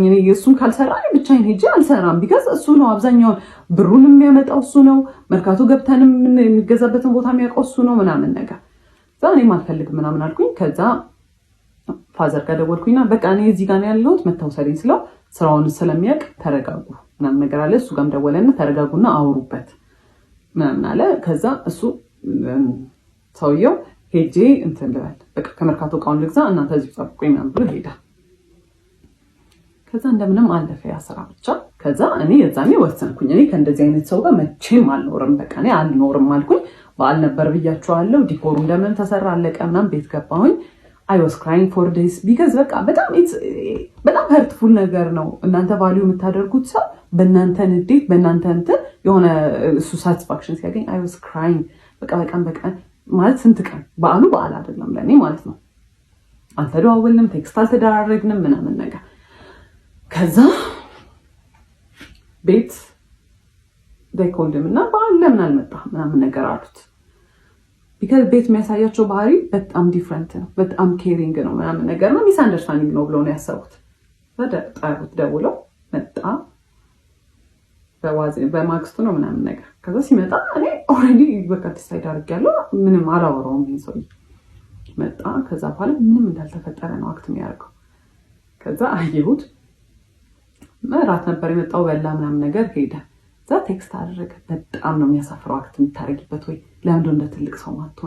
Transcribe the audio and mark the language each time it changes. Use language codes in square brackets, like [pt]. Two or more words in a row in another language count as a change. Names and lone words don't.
[am] እኔ እሱን ካልሰራ ብቻዬን ሄጄ አልሰራም። ቢካዝ እሱ ነው አብዛኛው ብሩን የሚያመጣው እሱ ነው። መርካቶ ገብተንም የሚገዛበትን ቦታ የሚያውቀው እሱ ነው ምናምን ነገር። ከዛ እኔም አልፈልግም ምናምን አልኩኝ። ከዛ ፋዘር ጋር ደወልኩኝና በቃ እኔ እዚህ ጋር ነው ያለሁት መታወሰሪኝ ስለው ስራውን ስለሚያውቅ ተረጋጉ ምናምን ነገር አለ። እሱ ጋርም ደወለና ተረጋጉና አውሩበት ምናምን አለ። ከዛ እሱ ሰውየው ሄጄ እንትን ልበል በቃ ከመርካቶ እቃውን ልግዛ እናንተ እዚህ ጠብቁኝ ምናምን ብሎ ሄደ። ከዛ እንደምንም አለፈ ያ ስራ ብቻ። ከዛ እኔ የዛኔ ወሰንኩኝ እኔ ከእንደዚህ አይነት ሰው ጋር መቼም አልኖርም። በቃ እኔ አልኖርም አልኩኝ። በዓል ነበር ብያቸዋለሁ። ዲኮሩ እንደምን ተሰራ አለቀ ምናምን ቤት ገባሁኝ። I was crying for this because በቃ በጣም hurtful ነገር ነው። እናንተ ቫልዩ የምታደርጉት ሰው በእናንተ ንዴት በእናንተ እንትን የሆነ እሱ ሳቲስፋክሽን ሲያገኝ I was crying በቃ ማለት ስንት ቀን በዓሉ በዓል አይደለም ለኔ ማለት ነው። አልተደዋወልንም፣ ቴክስት አልተደራረግንም ምናምን ነገር። ከዛ ቤት [en] they called him [am] እና ለምን አልመጣህ ምናምን ነገር አሉት። because ቤት የሚያሳያቸው ባህሪ በጣም ዲፍረንት ነው፣ በጣም ኬሪንግ ነው ምናምን ነገር ነው፣ [en] misunderstanding [am] ነው ብለው ነው ያሰቡት። ጠሩት፣ ደውለው መጣ። በማግስቱ ነው ምናምን ነገር። ከዛ ሲመጣ እኔ ኦልሬዲ በቃ ዲሳይድ አድርጌያለሁ፣ ምንም አላወራውም። ይሄን ሰውዬ መጣ። ከዛ በኋላ ምንም እንዳልተፈጠረ ነው አክት የሚያደርገው። ከዛ አየሁት፣ እራት ነበር የመጣው፣ በላ ምናምን ነገር ሄደ። እዛ ቴክስት አደረገ። በጣም ነው የሚያሳፍረው አክት የምታደርጊበት፣ ወይ ለምንድን እንደ ትልቅ ሰው ማትሆኝ?